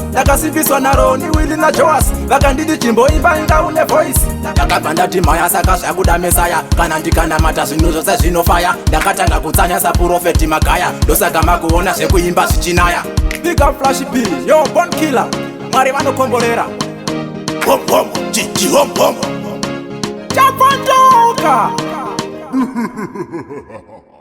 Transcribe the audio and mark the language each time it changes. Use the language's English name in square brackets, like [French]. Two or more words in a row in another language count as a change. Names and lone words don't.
[Shona] Ndakasimbiswa naRoni, Willy naJoas, vakanditi chimboimba inga une voice. Ndakabva ndati mhaya, saka zvakuda Mesaya, kana ndikanamata zvinhu zvose zvinofaya. Ndakatanga kutsanya saPurofeti Magaya, ndosaka makuona zvekuimba zvichinaya. [English] Big up [Shona] Flash B, yo Born Killer, Mwari vanokomborera. Hom, hom, chi, chi, hom, hom. Chapandoka.